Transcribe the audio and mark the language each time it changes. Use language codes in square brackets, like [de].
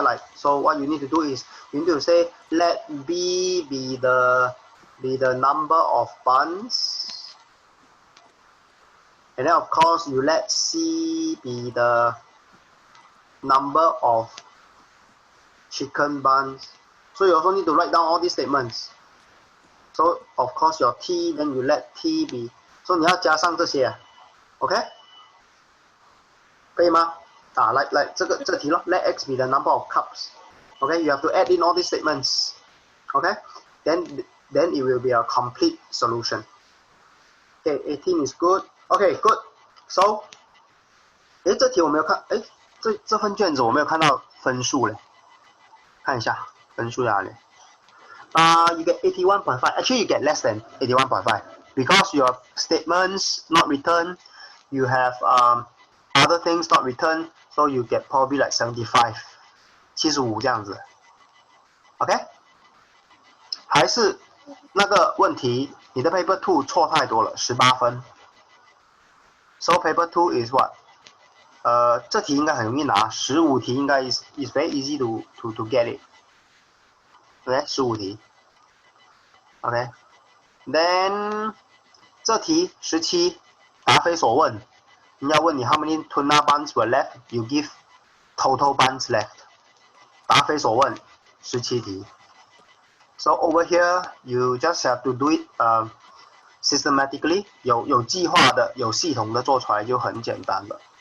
[en] Like, so what you need to do is you need to say let B be the number of buns, and then of course you let C be the number of chicken buns. So you also need to write down all these statements. So of course your T, then you let T be. [zh] So 你要加上这些 ，OK？可以吗？来这题咯 [en] ，let x be the number of cups. Okay, you have to add in all these statements. Okay, then it will be a complete solution. Okay, 18 is good. Okay, good. [zh] So, 这题我没有看，这份卷子我没有看到分数嘞，看一下分数在哪里。 [en] You get 81.5. Actually, you get less than 81.5 because your statements not written. You have other things not written, so you get probably like 75, 75这样子。 [zh] OK， 还是那个问题，你的 paper 2错太多了，18分。 [en] So paper 2 is what？ [zh] 这题应该很容易拿，15题应该 [en] is very easy to get it。 [zh] 对，15题。OK， then 这题17 答非所问，人家问你 [en] how many tuna buns were left, you give total buns left. [zh] 答非所问，17题。 [en] So over here, you just have to do it systematically. [zh] 有计划的，有系统的做出来就很简单了。